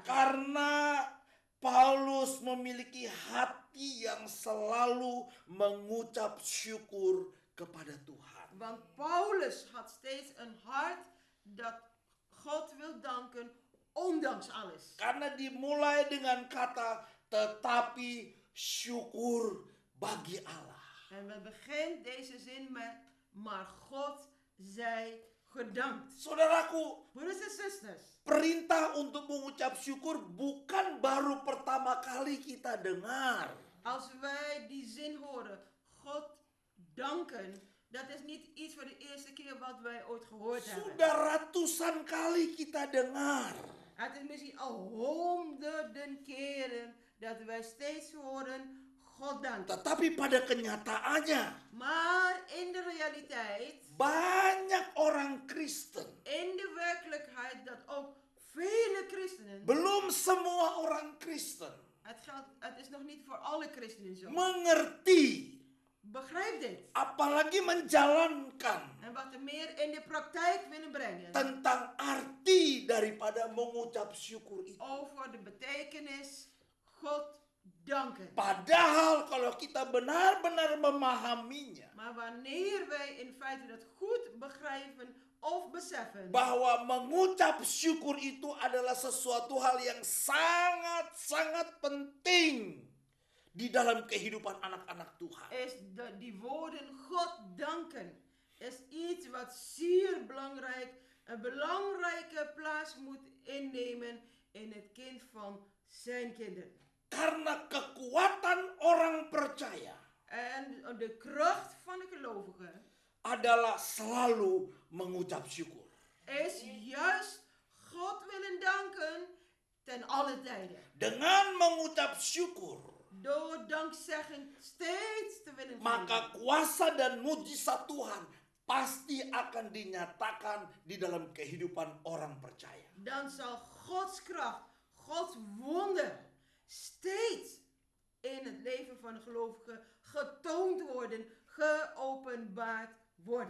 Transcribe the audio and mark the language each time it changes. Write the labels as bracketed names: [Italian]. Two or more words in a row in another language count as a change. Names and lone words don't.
[Indonesian] karena Paulus memiliki hati yang selalu mengucap syukur kepada Tuhan. [Dutch] Want Paulus had steeds een hart dat God wil danken, ondanks alles. [Indonesian] Karena dimulai dengan kata tetapi syukur bagi Allah. [Dutch] En we beginnen deze zin met, maar God zij gedankt. [Indonesian] Saudaraku, [Dutch] Broeders en zusters, [Indonesian] perintah untuk mengucap syukur bukan baru pertama kali kita dengar. [Dutch] als wij die zin horen, God danken, dat is niet iets voor de eerste keer wat wij ooit gehoord hebben. [Indonesian] Sudah ratusan kali kita dengar. [Dutch] Het is misschien al honderden keren dat wij steeds horen, God danken. [Indonesian] Tetapi pada kenyataannya, [Dutch] Maar in de realiteit, [Indonesian] banyak orang Kristen, [Dutch] in de werkelijkheid, dat ook vele christenen, [Indonesian] belum semua orang Kristen, [Dutch] het is nog niet voor alle christenen zo. [Indonesian] mengerti, [Dutch] Begrijp dit. [Indonesian] apalagi menjalankan [Dutch] En wat er meer in de praktijk willen brengen. [Indonesian] tentang arti daripada mengucap syukur itu. [Dutch] Over de betekenis God danken. [Indonesian] Padahal kalau kita benar-benar memahaminya, [Dutch] Maar wanneer wij in feite dat goed begrijpen, of beseffen [Indonesian] bahwa mengucap syukur itu adalah sesuatu hal yang sangat-sangat penting di dalam kehidupan anak-anak Tuhan. [Dutch] is die woorden God danken is iets wat zeer belangrijk, een belangrijke plaats moet innemen in het kind van zijn kinderen. [Indonesian] Karena kekuatan orang percaya [Dutch] En de kracht van de gelovigen [Indonesian] adalah selalu mengucap syukur. [Dutch] is juist God willen danken ten alle tijden. [Indonesian] Dengan mengucap syukur, [Dutch] Door dankzegging steeds te willen [Indonesian] maka [Dutch] geven. [Indonesian] kuasa dan mujizat Tuhan pasti akan dinyatakan di dalam kehidupan orang percaya. [Dutch] Dan zal Gods kracht, Gods wonder steeds in het leven van de gelovigen getoond worden, geopenbaard worden.